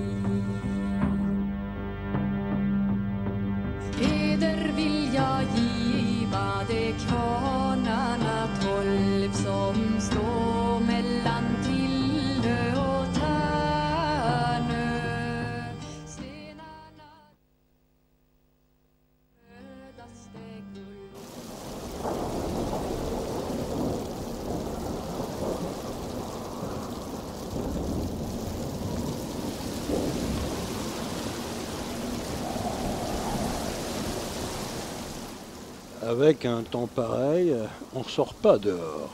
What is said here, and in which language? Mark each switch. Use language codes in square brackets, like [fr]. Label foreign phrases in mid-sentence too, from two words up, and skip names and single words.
[sv] Heder vill jag giva de kvarnarna 12 som står mellan Tillö och Tärnö. Stenarna rödaste guld. [fr] Avec un temps pareil, on ne sort pas dehors.